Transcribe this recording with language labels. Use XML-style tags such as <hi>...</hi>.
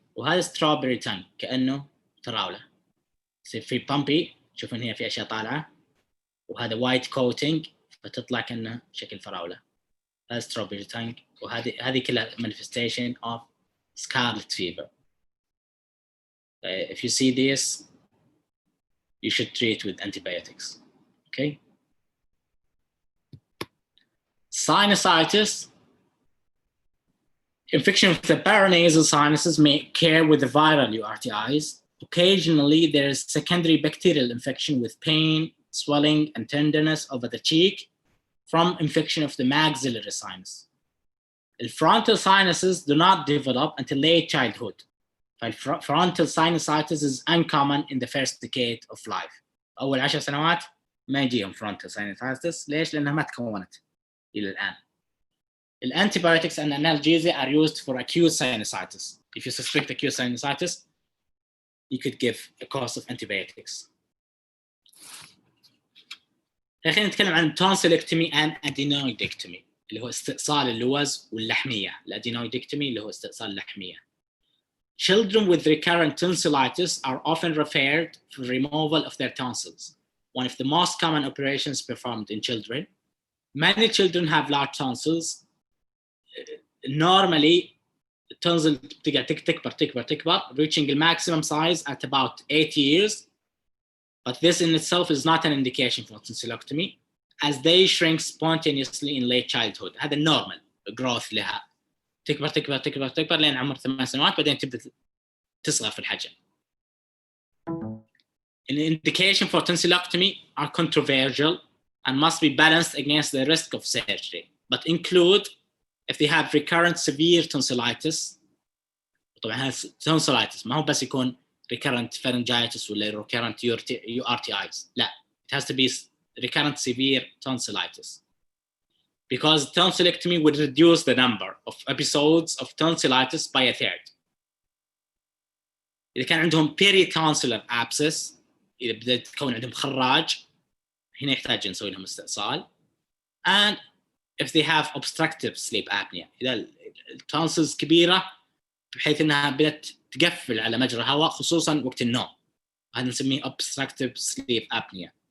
<ar>وهذا ستروبري تانج كأنه فراولة، يصير في بامبي، تشوفون هنا في أشياء طالعة، وهذا وايت كوتينج فتطلع كأنه شكل فراولة. هذا ستروبري تانج، وهذه كلها</ar> <en>manifestation of scarlet fever. If you see this, you should treat with antibiotics. Okay. Sinusitis. Infection of the paranasal sinuses may occur with the viral URTIs. Occasionally, there is secondary bacterial infection with pain, swelling, and tenderness over the cheek from infection of the maxillary sinus. The frontal sinuses do not develop until late childhood. Frontal sinusitis is uncommon in the first decade of life.</en> <ar>أول 10 سنوات ما يجيهم frontal sinusitis. ليش؟ لأنها ما تكونت إلى الآن.</ar> <en>Antibiotics and analgesia are used for acute sinusitis. If you suspect acute sinusitis, you could give a course of antibiotics.</en> <ar>خلينا نتكلم عن</ar> <en>tonsillectomy and adenoidectomy</en> <ar>اللي هو استئصال اللوز واللحمية. الادينويدكتومي اللي هو استئصال اللحمية.</ar> <en>Children with recurrent tonsillitis are often referred for removal of their tonsils, one of the most common operations performed in children. Many children have large tonsils. Normally, the tonsil تكبر, reaching the maximum size at about 8 years. But this in itself is not an indication for tonsillectomy, as they shrink spontaneously in late childhood.</en> <ar>هذا</ar> <en>normal growth</en> <ar>لها. تكبر لين عمر 8 سنوات، بعدين تبدأ تصغر في الحجم.</ar> <en>An indication for tonsillectomy are controversial and must be balanced against the risk of surgery, but include if they have recurrent severe tonsillitis.</en> <ar>طبعا هذا tonsillitis ما هو بس يكون</ar> <en>recurrent pharyngitis</en> <ar>ولا recurrent URTIs.</ar> <en>لا, it has to be recurrent severe tonsillitis, because tonsillectomy would reduce the number of episodes of tonsillitis by a third.</en> <ar>إذا كان عندهم peritonsillar abscess، إذا بدأت تكون عندهم خراج، هنا يحتاج نسوي لهم استئصال.</ar> <en>And if they have obstructive sleep apnea،</en> <ar>إذا التونسلز كبيرة بحيث إنها بدأت تقفل على مجرى الهواء خصوصاً وقت النوم، هذا نسميه obstructive sleep apnea.</ar>